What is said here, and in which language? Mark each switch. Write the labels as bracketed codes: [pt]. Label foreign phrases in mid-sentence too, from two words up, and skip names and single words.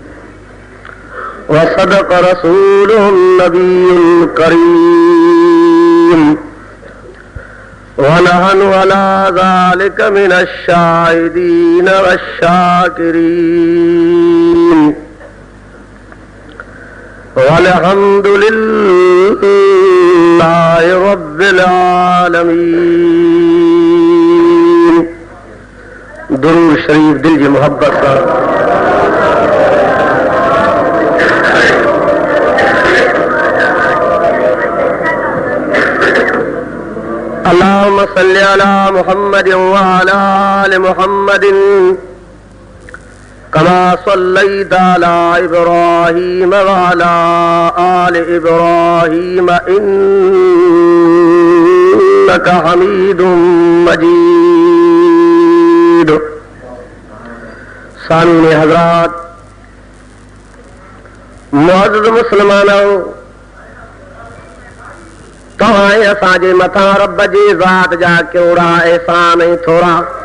[ar] وصدق رسوله النبي الكريم ونحن على ذلك من الشاهدين والشاكرين والحمد لله رب العالمين. [sd] درود शरीफ दिल की मोहब्बत सां [ar] اللهم صل على محمد وعلى آل محمد كما صليت على إبراهيم وعلى آل إبراهيم إنك حميد مجيد. [sd] सामीन हज़रात, मुअज़्ज़िज़ मुस्लमानों, तव्हां असांजे मथां रब जी ज़ात जा केड़ा एहसान ऐं थोरा.